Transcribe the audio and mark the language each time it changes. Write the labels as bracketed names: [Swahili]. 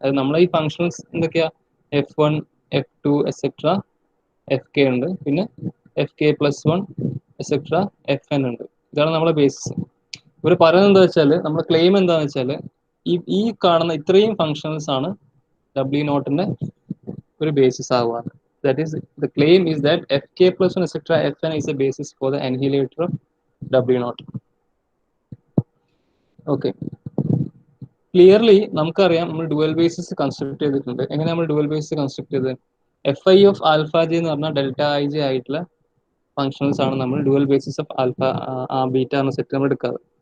[Malayalam] അത് നമ്മളെ ഈ ഫങ്ഷൻസ് എന്തൊക്കെയാ? f1 f2 etcetera F K ഉണ്ട്, പിന്നെ F K plus 1 etcetera F N ഉണ്ട്. ഇതാണ് നമ്മളെ ബേസിസ്. ഇവർ പറയുന്നത് എന്താ വെച്ചാൽ നമ്മുടെ ക്ലെയിം എന്താണെന്ന് വെച്ചാൽ ഈ കാണുന്ന ഇത്രയും ഫങ്ഷൻസ് ആണ് ഡബ്ല്യു നോട്ടിന്റെ ഒരു ബേസിസ് ആവുക. [English] That is, the claim is that fk plus 1 etc fn is a basis for the annihilator of w naught. Okay, clearly [Malayalam] നമുക്കറിയാം നമ്മൾ ഡുവൽ ബേസിസ് കൺസ്ട്രക്ട് ചെയ്തിട്ടുണ്ട്. എങ്ങനെ നമ്മൾ ഡുവൽ ബേസിസ് കൺസ്ട്രക്ട് ചെയ്തത്? fi ഓഫ് ആൽഫ ജെ എന്ന് പറഞ്ഞാൽ delta I J ആയിട്ടുള്ള functions ആണ് നമ്മൾ dual basis of alpha beta എന്ന സെറ്റ് നമ്മൾ എടുക്കാറ്.